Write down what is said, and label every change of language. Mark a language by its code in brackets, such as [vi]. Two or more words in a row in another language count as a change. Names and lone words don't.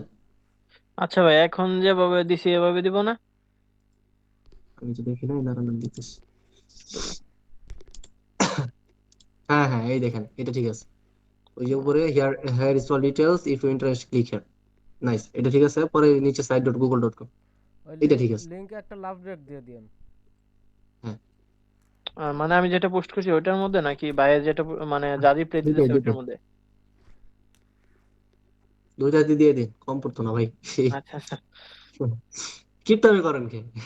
[bn] আচ্ছা ভাই, এখন যেভাবে দিছি এভাবে দিব না? আমি তো দেখি নাই, দাঁড়ান আমি দেখতেছি। হ্যাঁ হ্যাঁ, এই দেখেন এটা ঠিক আছে। ওই যে উপরে [en] here here is all details, if you interest click here. [bn] নাইস, এটা ঠিক আছে। পরে নিচে site.google.com, ওই এটা ঠিক আছে। লিংকে একটা [en] love rate [bn] দিয়ে দিয়েন। হ্যাঁ, মানে আমি যেটা পোস্ট করছি ওইটার মধ্যে নাকি ভাইয়ের যেটা মানে যা রিপ্লাই দুইটাই দিতেছে ওইটার দুইটাই মধ্যে? দুইটা দিয়ে দিন, কম পড়তো না ভাই। আচ্ছা আচ্ছা। কিপটামি করেন কে?